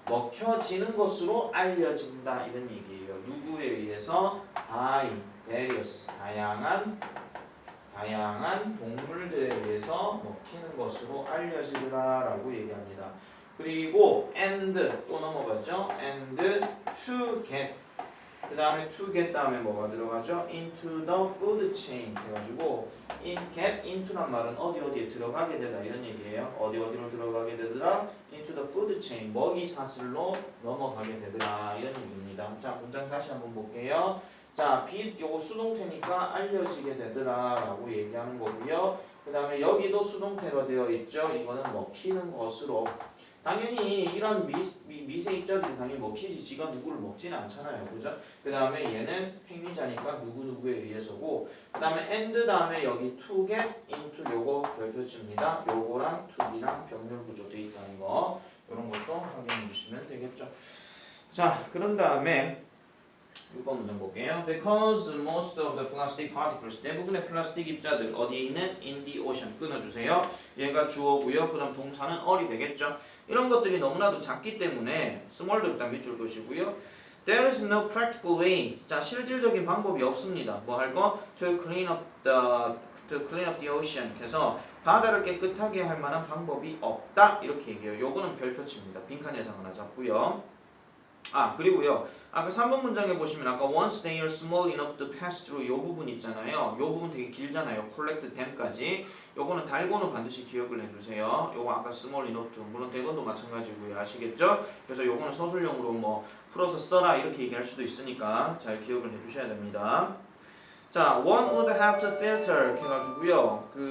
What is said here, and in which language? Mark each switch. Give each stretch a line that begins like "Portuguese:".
Korean: 먹혀지는 것으로 알려진다 이런 얘기예요. 누구에 의해서?
English: by various
Korean: 다양한 동물들에 의해서 먹히는 것으로 알려지더라라고 얘기합니다. 그리고 and 또 넘어갔죠?
English: and to get
Korean: 그 다음에
English: to get
Korean: 다음에 뭐가 들어가죠?
English: into the food chain
Korean: 해가지고 get into란 말은 어디에 들어가게 되다 이런 얘기예요. 어디로 들어가게 되더라?
English: into the food chain,
Korean: 먹이 사슬로 넘어가게 되더라 이런 얘기입니다. 자, 문장 다시 한번 볼게요. 자, be 요거 수동태니까 알려지게 되더라 라고 얘기하는 거고요. 그 다음에 여기도 수동태로 되어 있죠. 이거는 먹히는 것으로. 당연히 이런 미세 입자들이 당연히 먹히지 지가 누구를 먹지는 않잖아요. 그죠? 그 다음에 얘는 행위자니까 누구누구에 의해서고, 그 다음에 and 다음에 여기
English: to get into
Korean: 요거 별표치입니다. 요거랑 to be랑 병렬 구조 되어 있다는 거, 이런 것도 확인해 주시면 되겠죠. 자, 그런 다음에 6번 문장 볼게요.
English: Because most of the plastic particles,
Korean: 대부분의 플라스틱 입자들 어디에 있는?
English: In the ocean.
Korean: 끊어주세요. 얘가 주어고요. 그 다음 동사는 all이 되겠죠. 이런 것들이 너무나도 작기 때문에 small도 일단 밑줄 것이고요.
English: There is no practical way.
Korean: 자, 실질적인 방법이 없습니다. 뭐 할 거?
English: To clean up the ocean.
Korean: 그래서 바다를 깨끗하게 할 만한 방법이 없다. 이렇게 얘기해요. 요거는 별표치입니다. 빈칸 예상 하나 잡고요. 아, 그리고요. 아까 3번 문장에 보시면 아까
English: once they are small enough to pass through
Korean: 요 부분 있잖아요. 요 부분 되게 길잖아요.
English: collect them까지.
Korean: 요거는 달고는 반드시 기억을 해주세요. 요거 아까
English: small enough to,
Korean: 물론 대건도 마찬가지고요. 아시겠죠? 그래서 요거는 서술형으로 뭐 풀어서 써라 이렇게 얘기할 수도 있으니까 잘 기억을 해주셔야 됩니다.
English: 자, one would have to filter
Korean: 이렇게 해가지고요.